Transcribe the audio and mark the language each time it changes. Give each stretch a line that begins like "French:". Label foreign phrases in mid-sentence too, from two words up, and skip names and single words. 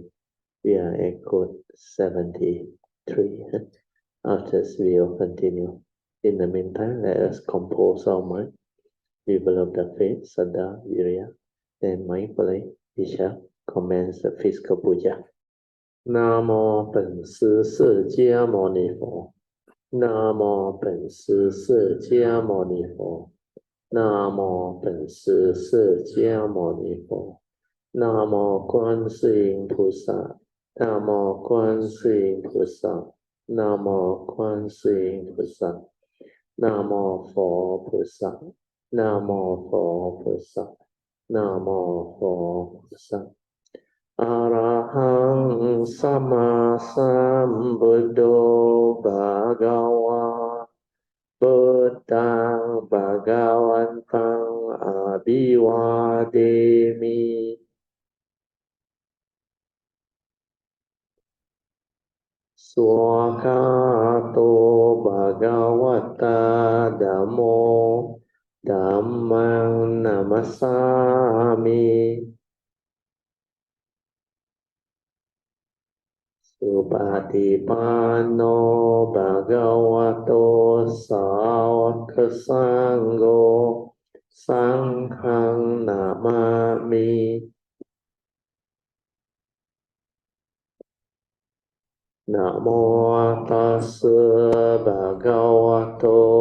English: We are at code 73. After this, we'll continue. In the meantime, let us compose our mind. Develop the faith, Saddha, Virya, and mindfully we shall commence the physical puja.
Chinese: Namo 本师释迦牟尼佛。Namo 本师释迦牟尼佛。Namo 本师释迦牟尼佛。Namo 观世音菩萨。Namo 观世音菩萨。Namo 观世音菩萨。Namo 佛菩萨。
Pali: นะโม佛พุทธะนะโมโพพุทธะอะระหังสัมมาสัมพุทโธภะคะวะพุทธังภะคะวันตังอะภิวาเทมิ สวากขาโตภะคะวะตาธัมโมDhamma namasami Supatipanno bhagavato sāvaka sangho Sanghang namami Namo tassa bhagavato